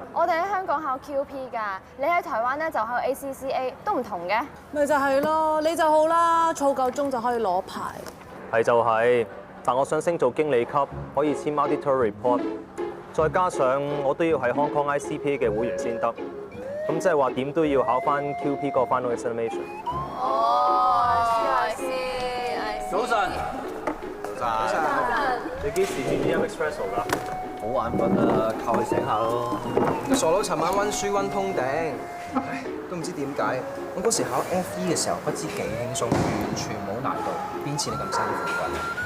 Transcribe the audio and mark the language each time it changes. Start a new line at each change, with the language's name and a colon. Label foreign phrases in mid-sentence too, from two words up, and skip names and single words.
Cantonese: 我哋喺香港考 QP 㗎，你喺台灣咧就考 ACCA， 都唔同嘅。咪就係咯，你就好啦，儲夠鐘就可以攞牌。係就係，但我想升做經理級，可以簽
English: auditor report，
Cantonese: 再加上我都要係 Hong Kong ICPA 嘅會員先得。咁即係話點都要考翻 QP 個
English: final examination。 I see。
Cantonese: 早晨。早晨。你幾時轉 EM Expresso 㗎？好眼瞓啊，靠佢醒下咯。個傻佬尋晚温書温通頂，唉，都唔知點解。我嗰時考 FE 嘅時候不知幾輕鬆，完全冇難度，邊似你咁辛苦㗎？